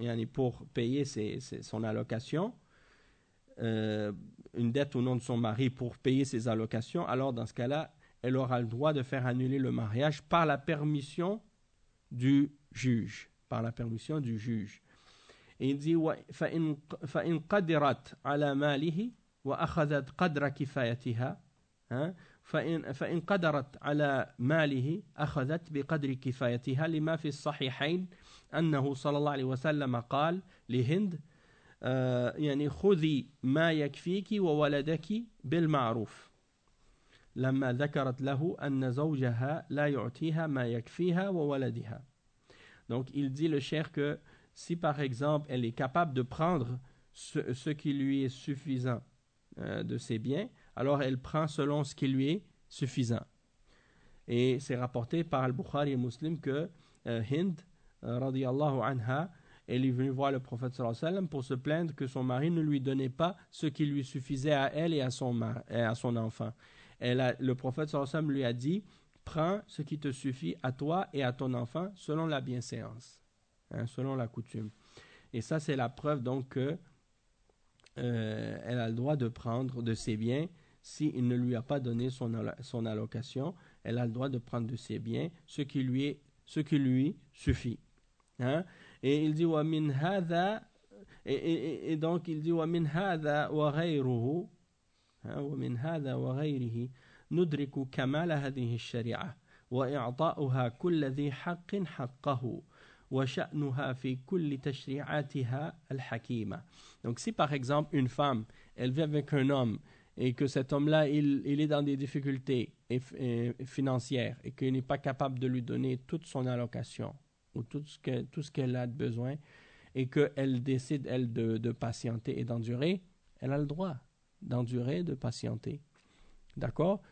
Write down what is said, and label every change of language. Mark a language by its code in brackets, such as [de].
[fr] pour payer son allocation, une dette au nom de son mari pour payer ses allocations, alors dans ce cas-là, elle aura le droit de faire annuler le mariage par la permission du juge. Par la permission du juge. Et il dit [ar] فَإِنْ قَدِرَتْ عَلَى مَالِهِ وَأَخَذَتْ قَدْرَ كِفَايَتِهَا فَإِنْ قَدَرَتْ عَلَى مَالِهِ أَخَذَتْ بِقَدْرِ كِفَايَتِهَا لِمَا فِي الصَّحِيحَيْنِ أَنَّهُ صَلَى اللَّهُ عَلَيْهِ وَسَلَّمَ قَالَ لِهِنْدِ يعني خذي ما يكفيك وولدك بالمعروف لما ذكرت له أن زوجها لا يعطيها ما يكفيها وولدها. [fr] Donc il dit le cheikh que si par exemple elle est capable de prendre ce qui lui est suffisant de ses biens, alors elle prend selon ce qui lui est suffisant. Et c'est rapporté par Al-Bukhari et Muslim que Hind radiyallahu anha, elle est venue voir le prophète sallallahu alayhi wa sallam pour se plaindre que son mari ne lui donnait pas ce qui lui suffisait à elle et à son enfant. Le prophète sallallahu alayhi wa sallam lui a dit: prends ce qui te suffit à toi et à ton enfant selon la bienséance, hein, selon la coutume. Et ça, c'est la preuve donc que elle a le droit de prendre de ses biens s'il ne lui a pas donné son allocation. Elle a le droit de prendre de ses biens ce qui lui suffit. Hein? Et il dit [ar] ومن هذا [fr] et donc il dit [ar] ومن هذا وغيره ومن هذا وغيره ندرك كمال هذه الشريعة وإعطاؤها كل ذي حق حقه وشأنها في كل تشريعاتها الحكيمة. [fr] Donc si par exemple une femme elle vit avec un homme et que cet homme là il est dans des difficultés financières et qu'il n'est pas capable de lui donner toute son allocation ou tout ce qu'elle a de besoin, et qu'elle décide, elle, de patienter et d'endurer, elle a le droit d'endurer, de patienter. D'accord?